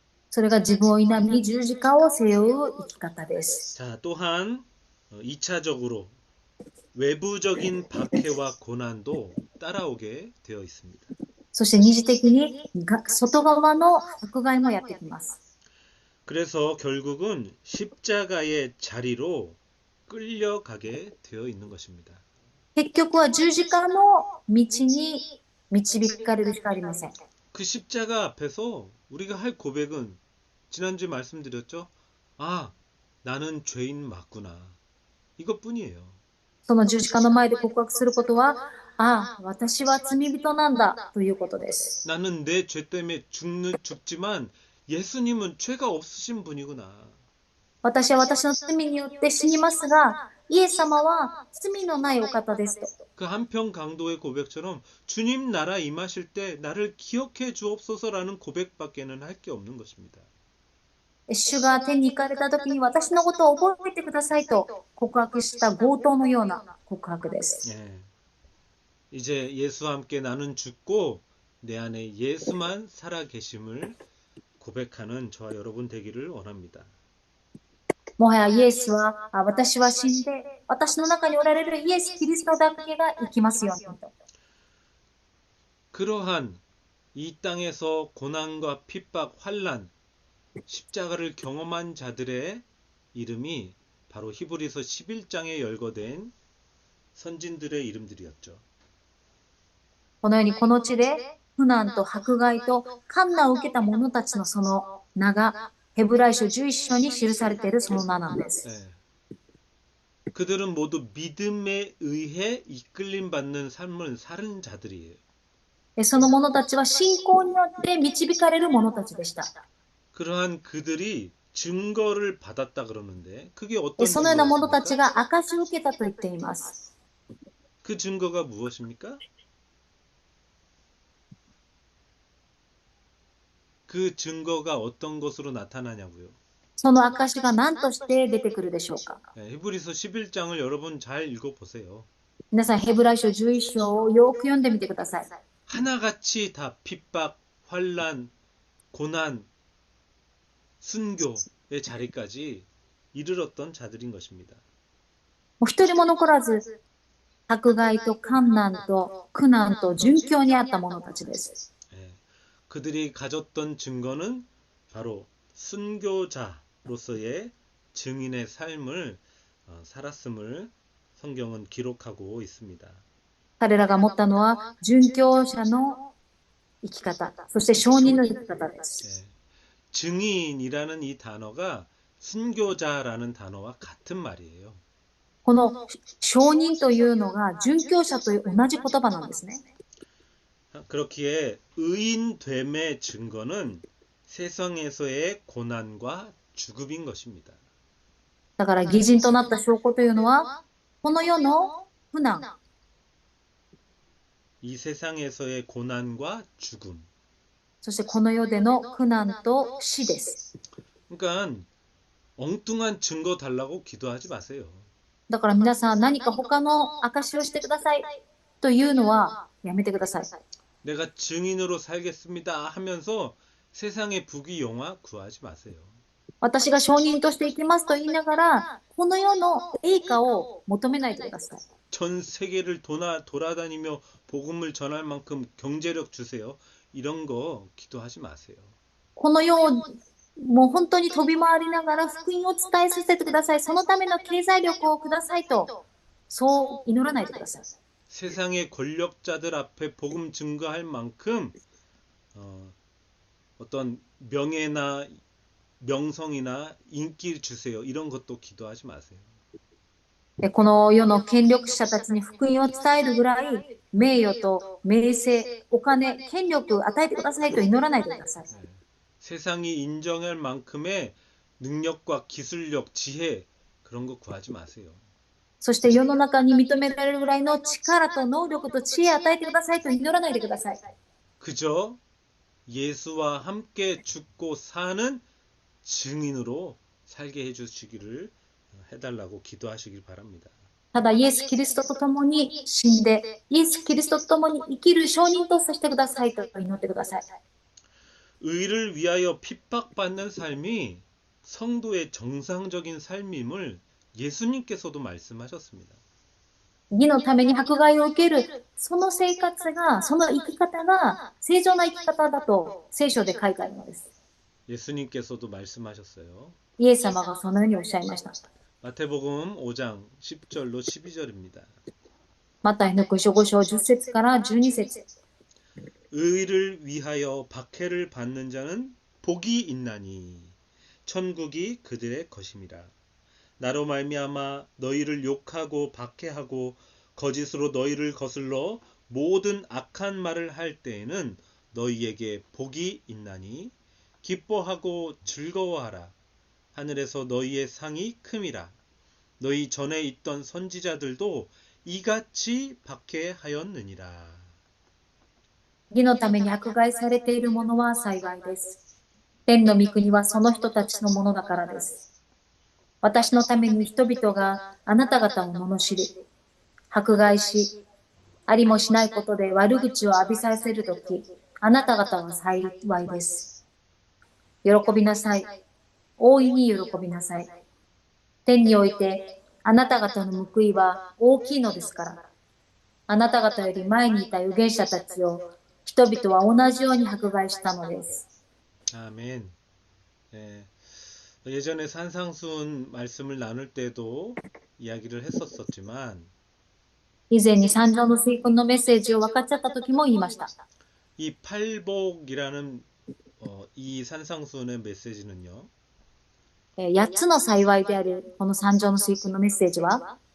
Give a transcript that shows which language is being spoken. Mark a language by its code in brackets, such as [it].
[ja] それが自分を否み十字架を背負う生き方です。 [ko] 자, 또한 2차적으로 외부적인 박해와 고난도 따라오게 되어 있습니다. [ja] そして二次的に外側の迫害もやってきます。 [ko] 그래서 결국은 십자가의 자리로 끌려가게 되어 있는 것입니다. [ja] 結局は十字架の道に導かれるしかありません。 [ko] 그 십자가 앞에서 우리가 할 고백은 지난주에 말씀드렸죠? 아, 나는 죄인 맞구나. 이것뿐이에요. [ja] その十字架の前で告白することは、ああ、私は罪人なんだということです。 [ko] 나는 내 죄 때문에 죽지만 예수님은 죄가 없으신 분이구나. [ja] 私は私の罪によって死にますが、イエス様は罪のないお方ですと。 [ko] 그 한평 강도의 고백처럼 주님 나라 임하실 때 나를 기억해 주옵소서라는 고백밖에는 할 게 없는 것입니다. [ja] 主が天に行かれた時に私のことを覚えてくださいと告白した強盗のような告白です。 [ko] 예. 이제 예수와 함께 나는 죽고 내 안에 예수만 살아 계심을 고백하는 저와 여러분 되기를 원합니다. [ja] もはやイエスは、私は死んで、私の中におられるイエス・キリストだけが生きますようにと。 [ko] 그러한 이 땅에서 고난과 핍박, 환난, 십자가를 경험한 자들의 이름이 바로 히브리서 11장에 열거된 선진들의 이름들이었죠. [ja] このようにこの地で苦難と迫害と患難を受けた者たちのその名がヘブライ書11章に記されているその名なんです。 [ko] 네. 그들은 모두 믿음에 의해 이끌림 받는 삶을 사는 자들이에요. [ja] その者たちは信仰によって導かれる者たちでした。 [ko] 그러한 그들이 증거를 받았다 그러는데 그게 어떤 [ja] そのような者たち [ko] 증거였습니까? [ja] が証しを受けたと言っています。 [ko] 그 증거가 무엇입니까? 그 증거가 어떤 것으로 나타나냐고요. [ja] その証が何として出てくるでしょうか。 [ko] 네, 히브리서 11장을 여러분 잘 읽어보세요. [ja] 皆さんヘブライ書11章をよく読んでみてください。 [ko] 하나같이 다 핍박, 환란, 고난, 순교의 자리까지 이르렀던 자들인 것입니다. [ja] もう一人も残らず、迫害と患難と苦難と殉教にあった者たちです。 [ko] 예, 그들이 가졌던 증거는 바로 순교자로서의 증인의 삶을 살았음을 성경은 기록하고 있습니다. [ja] 彼らが持ったのは殉教者の生き方、そして証人の生き方です。 [ko] 예, 증인이라는 이 단어가 순교자라는 단어와 같은 말이에요. [ja] この証人というのが殉教者という同じ言葉なんですね。 [ko] 그렇기에 의인됨의 증거는 세상에서의 고난과 죽음인 것입니다. [ja] だから義人となった証拠というのは、この世の苦難、 [ko] 이 세상에서의 고난과 죽음. [ja] そしてこの世での苦難と死です。 [ko] 그러니까 엉뚱한 증거 달라고 기도하지 마세요. [ja] だから皆さん何か他の証をしてくださいというのはやめてください。 [ko] 내가 증인으로 살겠습니다 하면서 세상의 부귀영화 구하지 마세요. [ja] 私が証人として生きますと言いながら、この世の栄華を求めないでください。 [ko] 전 세계를 돌아다니며 복음을 전할 만큼 경제력 주세요. 이런 거 기도하지 마세요. [ja] この世をもう本当に飛び回りながら福音を伝えさせてください。そのための経済力をくださいと、そう祈らないでください。 [ko] 세상의 권력자들 앞에 복음 증거할 만큼 어떤 명예나 명성이나 인기 주세요. 이런 것도 기도하지 마세요. [ja] この世の権力者たちに福音を伝えるぐらい、名誉と名声、お金、権力を与えてくださいと祈らないでください。 [ko] 세상이 인정할 만큼의 능력과 기술력, 지혜 그런 거 구하지 마세요. [ja] そして世の中に認められるぐらいの力と能力と知恵与えてくださいと祈らないでください。 [ko] 그저 예수와 함께 죽고 사는 증인으로 살게 해주시기를 해달라고 기도하시길 바랍니다. [ja] ただ、イエス・キリストと共に死んで、イエス・キリストと共に生きる証人とさせてくださいと祈ってください。 [ko] 의를 위하여 핍박받는 삶이 성도의 정상적인 삶임을 예수님께서도 말씀하셨습니다. [ja] 義のために迫害を受ける、その生活が、その生き方が正常な生き方だと聖書で書いてあるのです。 [ko] 예수님께서도 말씀하셨어요. [ja] イエス様がそのようにおっしゃいました。 [ko] 마태복음 5장 10절로 12절입니다. [ja] マタイの福音書5章10節から12節。 [ko] 의를 위하여 박해를 받는 자는 복이 있나니 천국이 그들의 것임이라. 나로 말미암아 너희를 욕하고 박해하고 거짓으로 너희를 거슬러 모든 악한 말을 할 때에는 너희에게 복이 있나니 기뻐하고 즐거워하라. 하늘에서 너희의 상이 큼이라. 너희 전에 있던 선지자들도 이같이 박해하였느니라. [ja] 義のために迫害されている者は幸いです。天の御国はその人たちのものだからです。私のために人々があなた方を罵り、迫害し、ありもしないことで悪口を浴びさせるとき、あなた方は幸いです。喜びなさい。大いに喜びなさい。天においてあなた方の報いは大きいのですから。あなた方より前にいた預言者たちを人々は同じように迫害したのです。 [ko] 아멘. 예, 예전에 산상수훈 말씀을 나눌 때도 이야기를 했었지만 [ja] 以前に三条の水訓のメッセージを分かっちゃった時も言いました。 [ko] 이 팔복이라는 이 산상수훈의 메시지는요. [ja] 8つの幸いであるこの三条の水訓のメッセージは